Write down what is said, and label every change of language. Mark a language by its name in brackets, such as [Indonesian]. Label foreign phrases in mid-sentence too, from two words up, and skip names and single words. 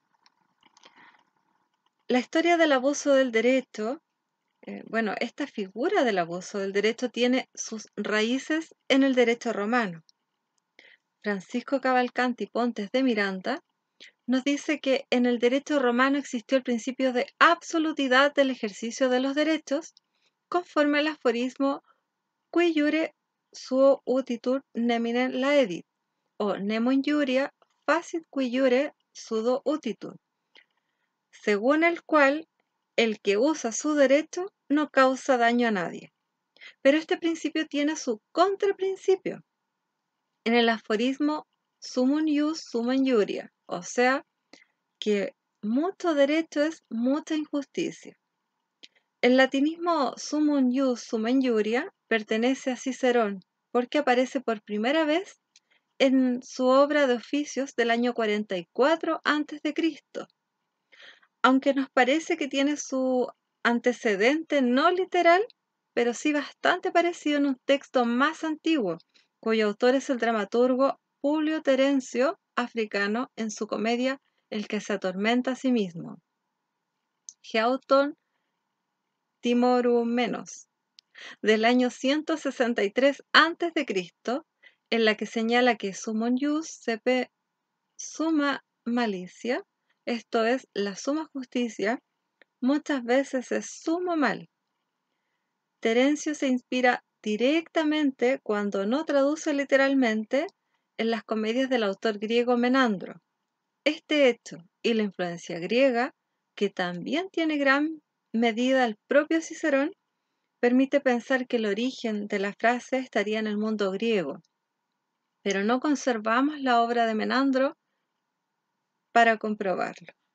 [Spanish] La historia del abuso del derecho, esta figura del abuso del derecho tiene sus raíces en el derecho romano. Francisco Cavalcanti Pontes de Miranda nos dice que en el derecho romano existió el principio de absolutidad del ejercicio de los derechos conforme al aforismo [Latin] qui iure suo utitur nemine laedit, [Spanish] o [Latin] nemo injuria facit qui iure suo utitur, [Spanish] según el cual el que usa su derecho no causa daño a nadie. Pero este principio tiene su contraprincipio en el aforismo [Latin] summum ius summa injuria, [Spanish] o sea, que mucho derecho es mucha injusticia. El latinismo [Latin] summum ius summa injuria [Spanish] pertenece a Cicerón porque aparece por primera vez en su obra de oficios del año 44 a.C., aunque nos parece que tiene su antecedente no literal, pero sí bastante parecido en un texto más antiguo, cuyo autor es el dramaturgo Publio Terencio Africano en su comedia El que se atormenta a sí mismo, Geauton Timorumenos, del año 163 a.C., en la que señala que [Latin] summum ius sepe summa malicia, [Spanish] esto es, la suma justicia, muchas veces es sumo mal. Terencio se inspira directamente, cuando no traduce literalmente, en las comedias del autor griego Menandro. Este hecho y la influencia griega, que también tiene gran medida el propio Cicerón, permite pensar que el origen de la frase estaría en el mundo griego, pero no conservamos la obra de Menandro para comprobarlo.